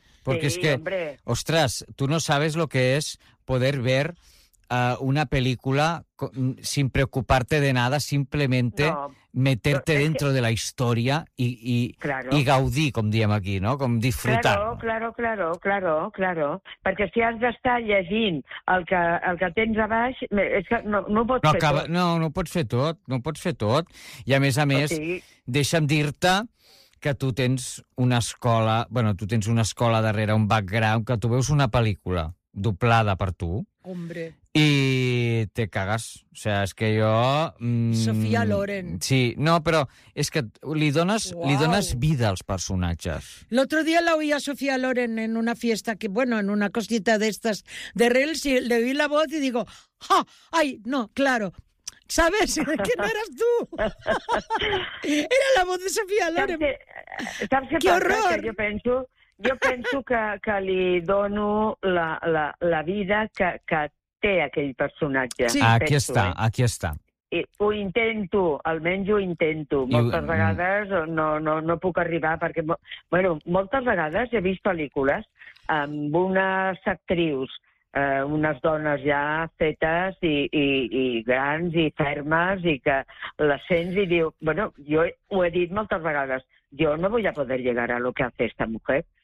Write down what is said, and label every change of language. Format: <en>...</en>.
<es>Porque sí, es que, hombre. Ostras, tú no sabes lo que es poder ver una película sin preocuparte de nada, simplemente no, meterte dentro de la historia y gaudí, como diem aquí, ¿no?</es> <ca>Com disfrutar.</ca> <es>Claro.</es> <ca>Perquè si has d'estar llegint el que tens a baix, és que no ho pots fer tot. I a més, deixa'm dir-te que tu tens una escola, bueno, tu tens una escola darrere, un background, que tu veus una pel·lícula doblada per tu.</ca> <es>Hombre.</es> <ca>I te cagues, o sigui, és que jo... Sofia Loren. Sí, no, però és que li dones vida als personatges. L'altre dia</ca> <es>la oí a Sofia Loren en una fiesta, que, bueno, en una cosita d'estes de Reels, i le oí la voz i digo, ¡ja! ¡Ay, no, claro! ¿Sabes? ¿Que no eras tú? Era la voz de Sofia Loren. ¡Qué horror!</es> <ca>Jo penso que li dono la vida que té aquell personatge. Sí. Aquí està. Ho intento. Moltes vegades no puc arribar, perquè, bueno, moltes vegades he vist pel·lícules amb unes actrius, unes dones ja fetes i grans i fermes, i que les sents i diu, bueno, jo ho he dit moltes vegades, jo no vull poder</ca> <es>llegar a lo que</es> <ca>ha fet esta mujer.</ca>